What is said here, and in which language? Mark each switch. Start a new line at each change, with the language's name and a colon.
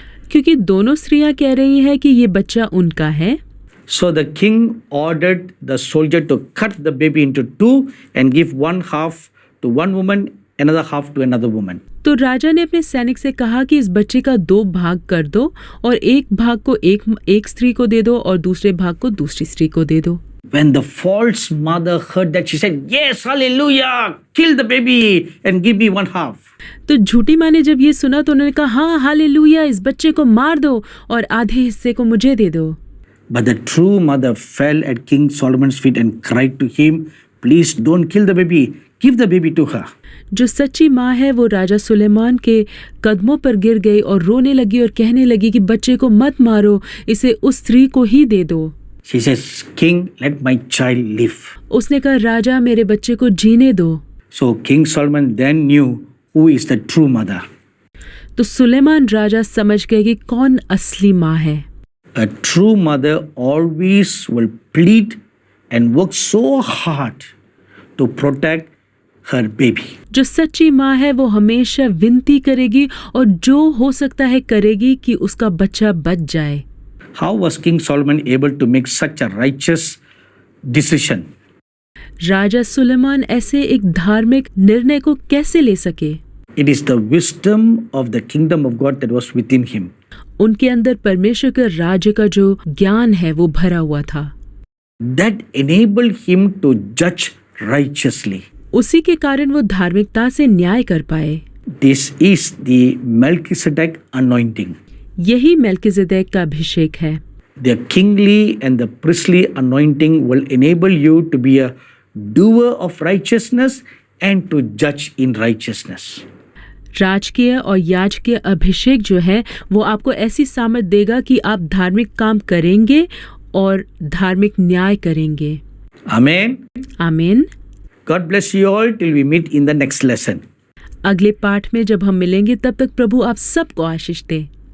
Hindi: क्योंकि दोनों स्त्रियां कह रही हैं कि ये बच्चा उनका है,
English: so the king ordered the soldier to cut the baby into two and give one half to one woman, another half to another woman.
Hindi: तो राजा ने अपने सैनिक से कहा कि इस बच्चे का 2 भाग कर दो और एक भाग को एक स्त्री को दे दो और दूसरे भाग को दूसरी स्त्री को दे दो।
English: When the false mother heard that, she said, "Yes, hallelujah! Kill the baby and give me one half."
Hindi: तो झूठी माँ ने जब ये सुना तो उन्होंने कहा, हाँ हालेलुया, इस बच्चे को मार दो और आधे हिस्से को मुझे दे दो।
English: But the true mother fell at King Solomon's feet and cried to him, "Please don't kill the baby. Give the baby to her."
Hindi: जो सच्ची माँ है वो राजा सुलेमान के कदमों पर गिर गई और रोने लगी और कहने लगी कि बच्चे को मत मारो, इसे उस स्त्री को ही दे दो।
English: She says, "King, let my child live."
Hindi: उसने कहा, राजा मेरे बच्चे को जीने दो।
English: So King Solomon then knew who is the true mother.
Hindi: तो सुलेमान राजा समझ गए कि कौन असली माँ है।
English: A true mother always will plead and work so hard to protect her baby.
Hindi: जो सच्ची माँ है वो हमेशा विनती करेगी और जो हो सकता है करेगी कि उसका बच्चा बच जाए।
English: How was King Solomon able to make such a righteous decision?
Hindi: राजा सुलेमान ऐसे एक धार्मिक निर्णय को कैसे ले सके?
English: It is the wisdom of the kingdom of God that was within him.
Hindi: उनके अंदर परमेश्वर के राज्य का जो ज्ञान है वो भरा हुआ था।
English: That enabled him to judge righteously.
Hindi: उसी के कारण वो धार्मिकता से न्याय कर पाए।
English: This is the Melchizedek anointing.
Hindi: यही मेल्किजेदेक का अभिषेक है।
English: The kingly and the priestly anointing will enable you to be a doer of righteousness and to judge in righteousness.
Hindi: राजकीय और याजकीय अभिषेक जो है वो आपको ऐसी सामर्थ देगा कि आप धार्मिक काम करेंगे और धार्मिक न्याय करेंगे।
English: Amen.
Hindi: आमीन।
English: God bless you all till we meet in the next lesson.
Hindi: अगले पाठ में जब हम मिलेंगे, तब तक प्रभु आप सबको आशीष दे।